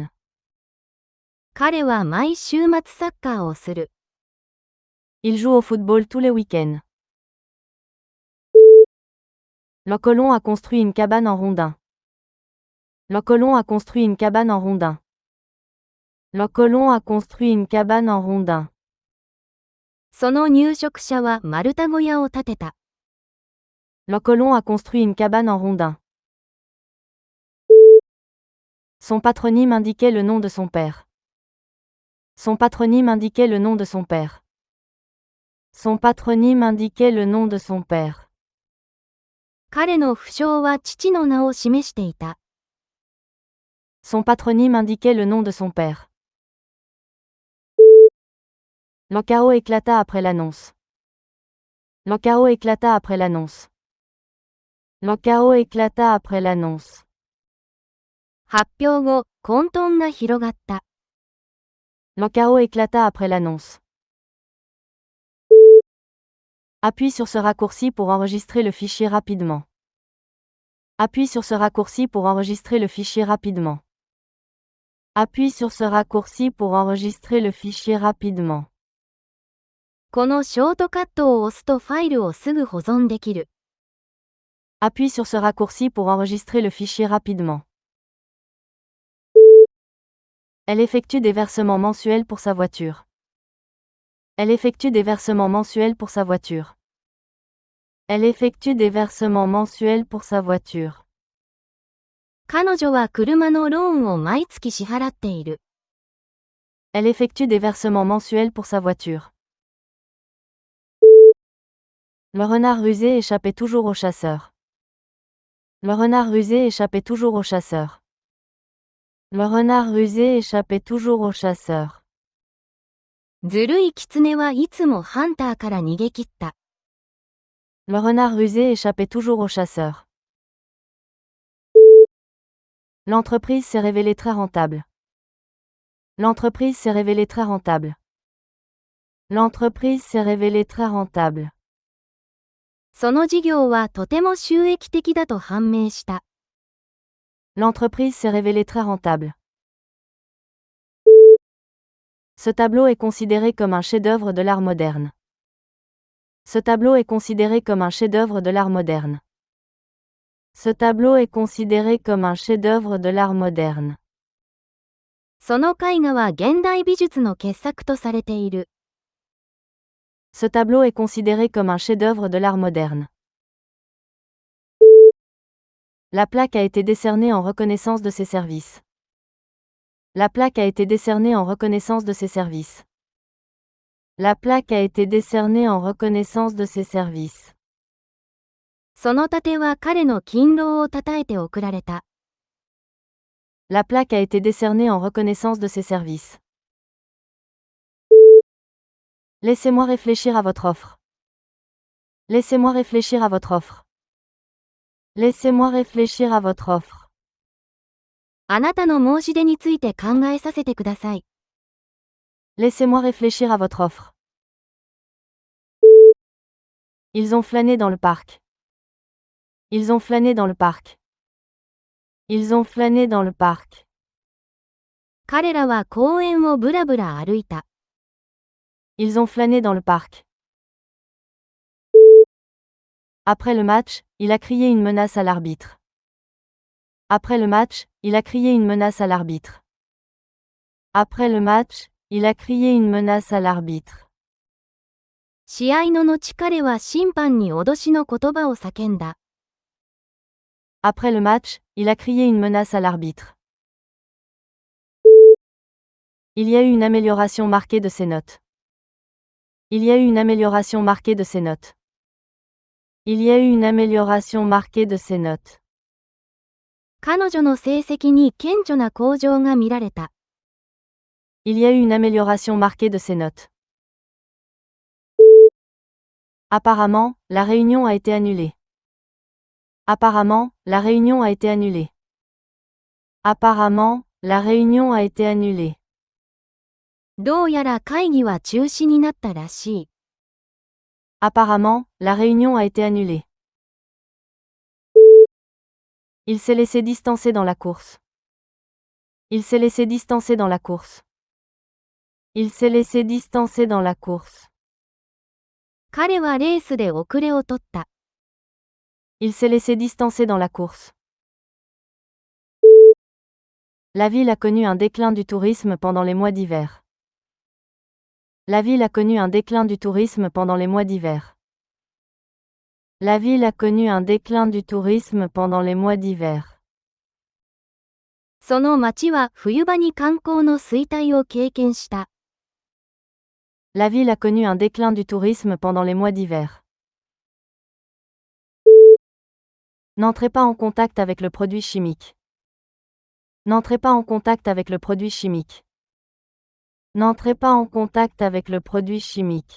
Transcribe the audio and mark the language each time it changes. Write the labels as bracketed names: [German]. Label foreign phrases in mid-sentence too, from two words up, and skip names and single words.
[Japanese] 彼は毎週末サッカーをする。 [French] Il joue au football tous les week-ends. Le colon a construit une cabane en rondin. Le colon a construit une cabane en rondin. Le colon a construit une cabane en rondin. [Japanese] その入植者は丸太小屋を建てた。 [French] Le colon a construit une cabane en rondin. Son patronyme indiquait le nom de son père. Son patronyme indiquait le nom de son père. Son patronyme indiquait le nom de son père. [Japanese] 彼の不詳は父の名を示していた。 [French] Son patronyme indiquait le nom de son père. Le chaos éclata après l'annonce. Le chaos éclata après l'annonce. Le chaos éclata après l'annonce. [Japanese] 発表後、混沌が広がった。 [French] Le chaos éclata après l'annonce. Appuie sur ce raccourci pour enregistrer le fichier rapidement. Appuie sur ce raccourci pour enregistrer le fichier rapidement. Appuie sur ce raccourci pour enregistrer le fichier rapidement. [Japanese] このショートカットを押すとファイルをすぐ保存できる。 [French] Appuie sur ce raccourci pour enregistrer le fichier rapidement. Elle effectue des versements mensuels pour sa voiture. Elle effectue des versements mensuels pour sa voiture. Elle effectue des versements mensuels pour sa voiture. [Japanese] 彼女は車のローンを毎月支払っている。 [French] Elle effectue des versements mensuels pour sa voiture. Le renard rusé échappait toujours au chasseur. Le renard rusé échappait toujours au chasseur. Le renard rusé échappait toujours au chasseur. [Japanese] ずるい狐はいつもハンターから逃げ切った。 [French] Le renard rusé échappait toujours au chasseur. L'entreprise s'est révélée très rentable. L'entreprise s'est révélée très rentable. L'entreprise s'est révélée très rentable. [Japanese] その事業はとても収益的だと判明した。 [French] L'entreprise s'est révélée très rentable. Ce tableau est considéré comme un chef-d'œuvre de l'art moderne. Ce tableau est considéré comme un chef-d'œuvre de l'art moderne. Ce tableau est considéré comme un chef-d'œuvre de l'art moderne. [Japanese] その絵画は現代美術の傑作とされている。 [French] Ce tableau est considéré comme un chef-d'œuvre de l'art moderne. La plaque a été décernée en reconnaissance de ses services. La plaque a été décernée en reconnaissance de ses services. La plaque a été décernée en reconnaissance de ses services. [Japanese] その盾は彼の勤労をたたえて贈られた。 [French] La plaque a été décernée en reconnaissance de ses services. Laissez-moi réfléchir à votre offre. Laissez-moi réfléchir à votre offre. Laissez-moi réfléchir à votre offre. [Japanese] あなたの申し出について考えさせてください。 [French] Laissez-moi réfléchir à votre offre. Ils ont flâné dans le parc. Ils ont flâné dans le parc. Ils ont flâné dans le parc. [Japanese] 彼らは公園をぶらぶら歩いた。 [French] Ils ont flâné dans le parc. Après le match, il a crié une menace à l'arbitre. Après le match, il a crié une menace à l'arbitre. Après le match, il a crié une menace à l'arbitre. [Japanese] 試合の後彼は審判に脅しの言葉を叫んだ。 [French] Après le match, il a crié une menace à l'arbitre. Il y a eu une amélioration marquée de ses notes. Il y a eu une amélioration marquée de ses notes. Il y a eu une amélioration marquée de ses notes. [Japanese] 彼女の成績に顕著な向上が見られた。 [French] Il y a eu une amélioration marquée de ses notes. Apparemment, la réunion a été annulée. Apparemment, la réunion a été annulée. Apparemment, la réunion a été annulée. [Japanese] どうやら会議は中止になったらしい。 [French] Apparemment, la réunion a été annulée. Il s'est laissé distancer dans la course. Il s'est laissé distancer dans la course. Il s'est laissé distancer dans la course. [Japanese] 彼はレースで遅れを取った。 [French] Il s'est laissé distancer dans la course. La ville a connu un déclin du tourisme pendant les mois d'hiver. La ville a connu un déclin du tourisme pendant les mois d'hiver. La ville a connu un déclin du tourisme pendant les mois d'hiver. [Japanese] その町は冬場に観光の衰退を経験した。 [French] La ville a connu un déclin du tourisme pendant les mois d'hiver. N'entrez pas en contact avec le produit chimique. N'entrez pas en contact avec le produit chimique. N'entrez pas en contact avec le produit chimique.